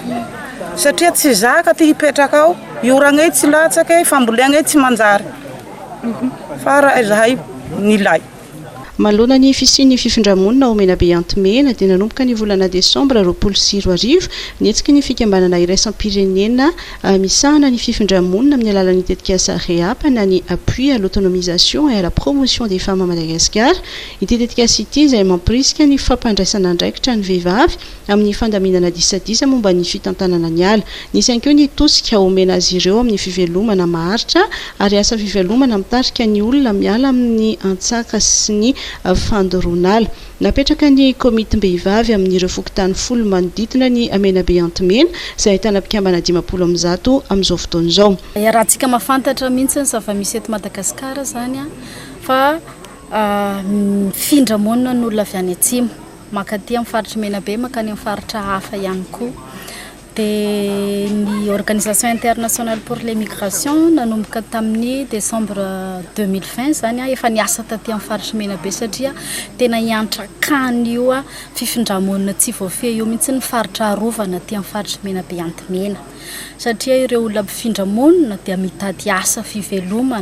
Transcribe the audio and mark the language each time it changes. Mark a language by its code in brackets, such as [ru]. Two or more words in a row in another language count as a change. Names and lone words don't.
[mg] Satria tsy zaka ty hipetraka ao, ioragnay tsy latsaka, famboleagnay tsy manjary. Fa zahay nilay. Malona ny fisian'ny fifindra-monina ao Menabe Antomena dia nanomboka ny volana Desambra 2024 nihetsiky ny fikambanana iraisam-pirenena misahana ny fifindra-monina amin'ny alalan'ny tetikasa REAP na ny [fr] appui à l'autonomisation et à la promotion des femmes à Madagascar. [mg] Ity tetikasa ity izay mampirisika ny fampandraisana andraikitra ny vehivavy amin'ny fandaminana disadisa momba ny fitantanana ny ala. Nisy ihany koa ny tosika omena azy ireo amin'ny fivelomana maharitra ary asa fivelomana mitarika ny olona miala amin'ny antsaka sy ny fandoronala. Napetraka ny komiti-mbehivavy amin'ireo fokontany folo manodidina ny Menabe Antomena izay ahitana mpikambana 50 amin'izao amin'izao fotoana izao. Raha tsika mahafantatra mihitsy fa misy eto Madagasikara zany fa findra-monina ny olona avy any atsimo makaty amin'ny faritra Menabe makany amin'ny faritra hafa ihany koa. Dia ny [fr] Organisation internationale pour l'immigration [mg] nanomboka tamin'ny Décembre 2020 zany efa niasa taty amin'ny faritra Menabe satria tena hiantra-kany io fifindra-monina tsy voafehy io mihitsy ny faritra arovana aty amin'ny faritra Menabe Antomena satria ireo olona mpifindra-monina dia mitady asa fivelomana.